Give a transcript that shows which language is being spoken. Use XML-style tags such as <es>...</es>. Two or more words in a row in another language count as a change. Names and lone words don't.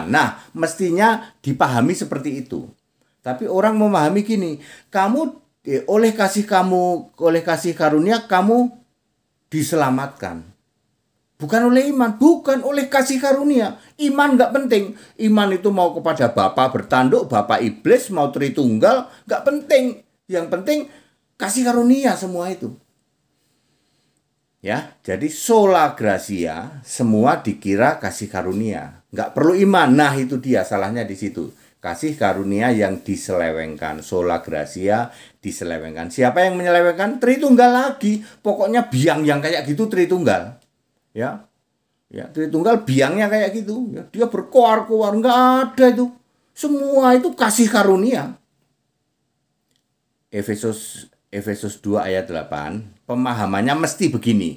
<id>Nah, mestinya dipahami seperti itu. Tapi orang memahami gini, oleh kasih karunia kamu diselamatkan. Bukan oleh iman, bukan oleh kasih karunia. Iman nggak penting. Iman itu mau kepada Bapa bertanduk, Bapa iblis, mau Tritunggal, nggak penting. Yang penting kasih karunia semua itu. Ya, jadi</id> <la>sola gratia</la> <id>semua dikira kasih karunia. Nggak perlu iman. Nah, itu dia salahnya di situ. Kasih karunia yang diselewengkan,</id> <la>sola gratia</la> <id>diselewengkan. Siapa yang menyelewengkan? Tritunggal lagi. Pokoknya biang yang kayak gitu Tritunggal. Ya, Tritunggal biangnya kayak gitu. Ya, dia berkoar-koar, nggak ada itu. Semua itu kasih karunia. Efesus 2 ayat 8, pemahamannya mesti begini.</id>